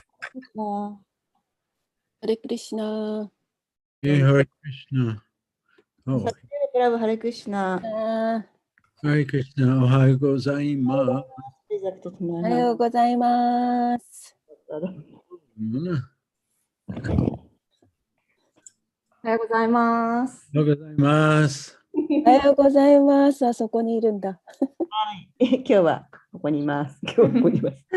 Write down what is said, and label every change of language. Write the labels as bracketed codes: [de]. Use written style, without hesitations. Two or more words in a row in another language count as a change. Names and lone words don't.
[sa] Hare Krishna. Hare Krishna. Oh. SatyaDeva Prabhu, Hare Krishna. Hare Krishna. [ja] おはようございます. おはようございます。おはようございます。おはようございます。おはようございます。あそこにいるんだ。はい。今日はここにいます。今日はここにいます。